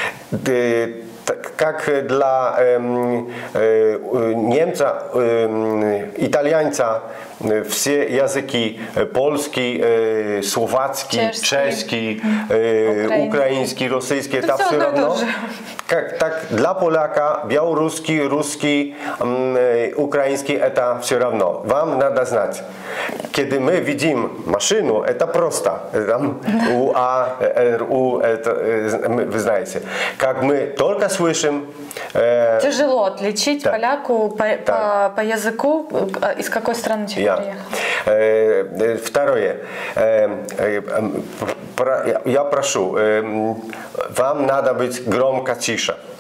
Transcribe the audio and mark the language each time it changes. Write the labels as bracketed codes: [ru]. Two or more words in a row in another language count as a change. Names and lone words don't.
[ru] Как для немца, итальянца все языки, польский, словацкий, чешский, украинский, российский, это все равно. Так, для поляка белорусский, русский, украинский, это все равно. Вам надо знать. [pl] Kiedy my widzimy maszynę, to prosta. Tam U, A, R, U, [ru] вы знаете. Как мы только слышим... Тяжело отличить поляку по языку, из какой страны человек приехал. Второе. Я прошу, вам надо быть громко тише.